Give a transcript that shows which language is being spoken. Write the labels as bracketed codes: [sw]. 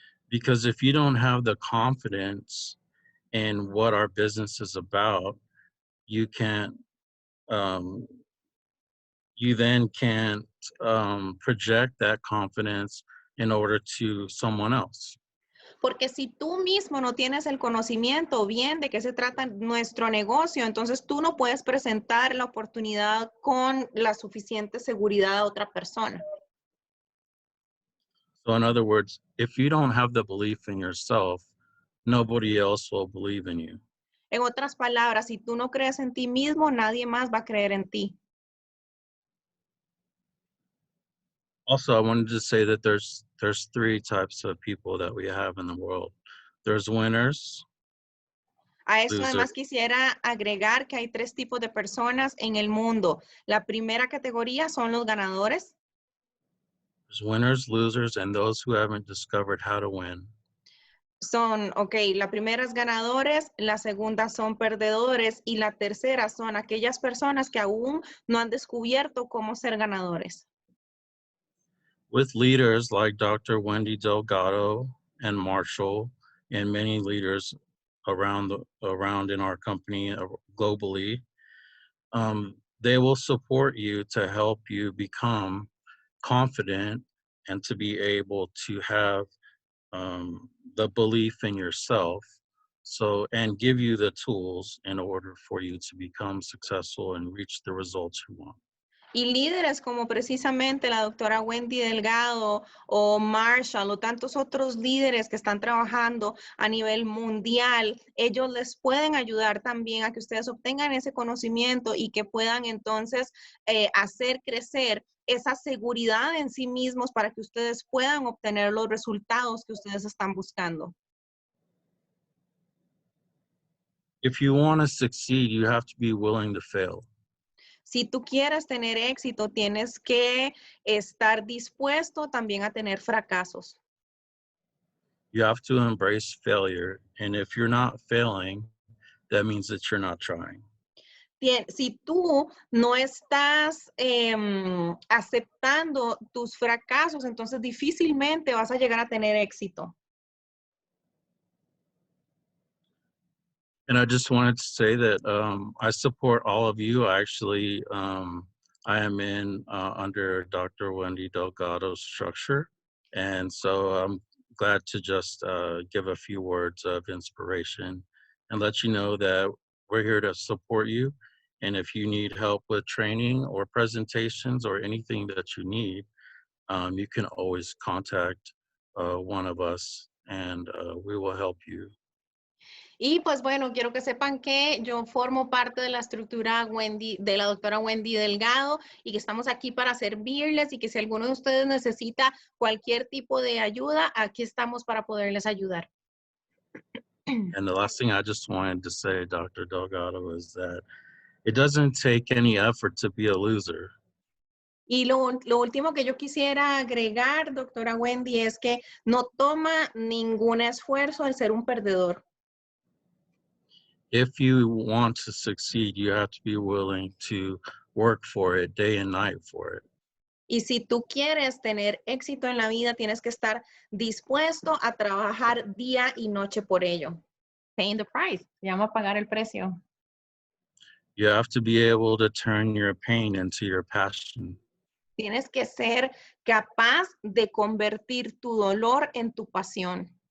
[en] Because if you don't have the confidence in what our business is about, you can't, you then can't project that confidence in order to someone else. [es] Porque si tú mismo no tienes el conocimiento bien de qué se trata nuestro negocio, entonces tú no puedes presentar la oportunidad con la suficiente seguridad a otra persona. [en] So in other words, if you don't have the belief in yourself, nobody else will believe in you. [es] En otras palabras, si tú no crees en ti mismo, nadie más va a creer en ti. [en] Also, I wanted to say that there's three types of people that we have in the world. There's winners. [es] A eso [en] Losers. [es] además quisiera agregar que hay 3 tipos de personas en el mundo. La primera categoría son los ganadores. [en] There's winners, losers, and those who haven't discovered how to win. [es] Son, la primera es ganadores, la segunda son perdedores y la tercera son aquellas personas que aún no han descubierto cómo ser ganadores. [en] With leaders like Dr. Wendy Delgado and Marshall and many leaders around in our company globally, they will support you to help you become confident and to be able to have the belief in yourself, and give you the tools in order for you to become successful and reach the results you want. [es] Y líderes como precisamente la doctora Wendy Delgado o Marshall o tantos otros líderes que están trabajando a nivel mundial, ellos les pueden ayudar también a que ustedes obtengan ese conocimiento y que puedan entonces hacer crecer esa seguridad en sí mismos para que ustedes puedan obtener los resultados que ustedes están buscando. [en] If you want to succeed, you have to be willing to fail. [es] Si tú quieres tener éxito, tienes que estar dispuesto también a tener fracasos. [en] You have to embrace failure, and if you're not failing, that means that you're not trying. [es] Si tú no estás aceptando tus fracasos, entonces difícilmente vas a llegar a tener éxito. [en] And I just wanted to say that I support all of you. Actually, I am in under Dr. Wendy Delgado's structure. And so I'm glad to just give a few words of inspiration and let you know that we're here to support you. And if you need help with training or presentations or anything that you need, you can always contact one of us and we will help you. [es] Y pues bueno, quiero que sepan que yo formo parte de la estructura de la doctora Wendy Delgado y que estamos aquí para servirles y que si alguno de ustedes necesita cualquier tipo de ayuda, aquí estamos para poderles ayudar. [en] And the last thing I just wanted to say, Dr. Delgado, is that it doesn't take any effort to be a loser. [es] Y lo último que yo quisiera agregar, doctora Wendy, es que no toma ningún esfuerzo el ser un perdedor. [en] If you want to succeed, you have to be willing to work for it day and night for it. [es] Y si tú quieres tener éxito en la vida, tienes que estar dispuesto a trabajar día y noche por ello. [en] Paying the price, [es] se llama pagar el precio. [en] You have to be able to turn your pain into your passion. [es] Tienes que ser capaz de convertir tu dolor en tu pasión.